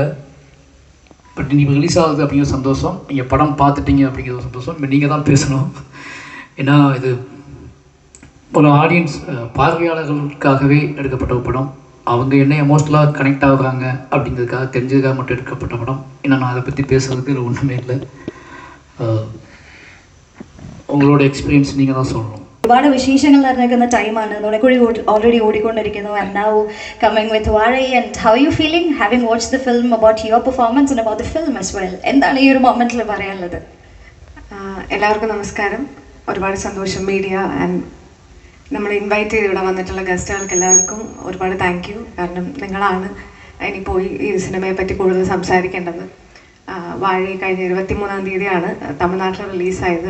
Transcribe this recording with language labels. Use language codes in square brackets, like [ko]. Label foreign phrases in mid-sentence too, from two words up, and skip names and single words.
[ta] பட் நீங்கள் ரிலீஸ் ஆகுது அப்படிங்கிற சந்தோஷம், நீங்கள் படம் பார்த்துட்டீங்க அப்படிங்கிற ஒரு சந்தோஷம். இப்போ நீங்கள் தான் பேசணும். ஏன்னா இது ஒரு ஆடியன்ஸ் பார்வையாளர்களுக்காகவே எடுக்கப்பட்ட ஒரு படம். அவங்க என்ன எமோஷ்னலாக கனெக்ட் ஆகுறாங்க அப்படிங்கிறதுக்காக தெரிஞ்சதுக்காக மட்டும் எடுக்கப்பட்ட படம். ஏன்னா நான் அதை பற்றி பேசுகிறதுக்கு இல்லை ஒன்றுமே இல்லை. உங்களோட எக்ஸ்பீரியன்ஸ் நீங்கள் தான் சொல்லணும். [ml] ഒരുപാട് വിശേഷങ്ങൾ നടക്കുന്ന ടൈമാണ്. നുണക്കുഴി ഓൾറെഡി ഓടിക്കൊണ്ടിരിക്കുന്നു. [en] And now coming with വാഴൈ. And how you feeling having watched the film, about your performance and about the film as well? [ml] എന്താണ് ഈ ഒരു മൊമെന്റിൽ പറയാനുള്ളത്? എല്ലാവർക്കും നമസ്കാരം. ഒരുപാട് സന്തോഷം മീഡിയ ആൻഡ് നമ്മൾ ഇൻവൈറ്റ് ചെയ്ത് ഇവിടെ വന്നിട്ടുള്ള ഗസ്റ്റുകൾക്ക് എല്ലാവർക്കും ഒരുപാട് [en] thank you. [ml] കാരണം നിങ്ങളാണ് ഇനി പോയി ഈ സിനിമയെ പറ്റി കൂടുതൽ സംസാരിക്കേണ്ടത്. വാഴ കഴിഞ്ഞ 23-ാം തീയതിയാണ് തമിഴ്നാട്ടിൽ റിലീസായത്.